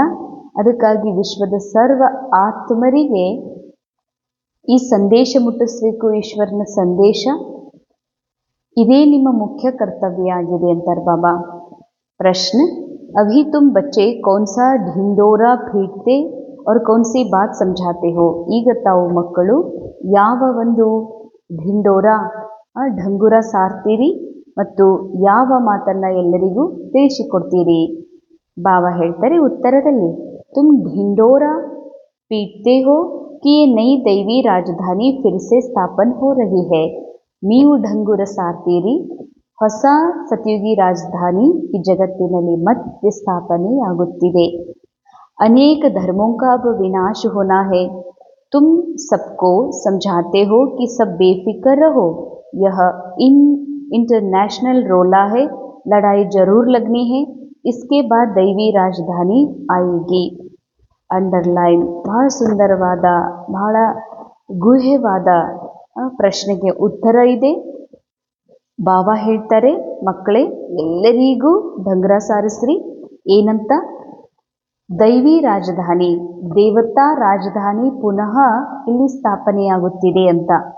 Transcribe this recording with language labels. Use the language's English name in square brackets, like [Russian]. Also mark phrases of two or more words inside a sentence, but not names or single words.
[Kannada] ಅದಕ್ಕಾಗಿ ವಿಶ್ವದ ಸರ್ವ ಆತ್ಮರಿಗೆ ಈ ಸಂದೇಶ ಮುಟ್ಟಿಸ್ಬೇಕು, ಈಶ್ವರನ ಸಂದೇಶ. ಇದೇ ನಿಮ್ಮ ಮುಖ್ಯ ಕರ್ತವ್ಯ ಆಗಿದೆ ಅಂತಾರೆ ಬಾಬಾ. [Hindi] ಪ್ರಶ್ನೆ: अभी तुम बच्चे कौन सा ढिंढोरा पीटते और कौन सी बात समझाते हो. [Kannada] ಈಗ ತಾವು ಮಕ್ಕಳು ಯಾವ ಒಂದು ಢಂಗುರ ಸಾರ್ತೀರಿ ಮತ್ತು ಯಾವ ಮಾತನ್ನು ಎಲ್ಲರಿಗೂ ತಿಳಿಸಿಕೊಡ್ತೀರಿ. ಬಾಬಾ ಹೇಳ್ತಾರೆ ಉತ್ತರದಲ್ಲಿ, [Hindi] ತುಮ್ ढिंडोरा पीटते हो कि ये नई दैवी राजधानी फिर से स्थापन हो रही है. [Kannada] ನೀವು ಢಂಗುರ ಸಾರ್ತೀರಿ, ಹೊಸ ಸತ್ಯುಗಿ ರಾಜಧಾನಿ ಈ ಜಗತ್ತಿನಲ್ಲಿ ಮತ್ತೆ ಸ್ಥಾಪನೆಯಾಗುತ್ತಿದೆ. [Hindi] अनेक धर्मों का अब विनाश होना है. तुम सबको समझाते हो कि सब बेफिक्र रहो. यह इंटरनेशनल रोला है, लड़ाई जरूर लगनी है. इसके बाद दैवी राजधानी आएगी. [Kannada] ಅಂಡರ್ಲೈನ್. ಬಹಳ ಸುಂದರವಾದ, ಬಹಳ ಗುಹ್ಯವಾದ ಪ್ರಶ್ನೆಗೆ ಉತ್ತರ ಇದೆ. ಬಾಬಾ ಹೇಳ್ತಾರೆ, ಮಕ್ಕಳೇ ಎಲ್ಲರಿಗೂ ಢಂಗುರ ಸಾರಿಸ್ರಿ. ಏನಂತ? ದೈವಿ ರಾಜಧಾನಿ, ದೇವತಾ ರಾಜಧಾನಿ ಪುನಃ ಇಲ್ಲಿ ಸ್ಥಾಪನೆಯಾಗುತ್ತಿದೆ ಅಂತ.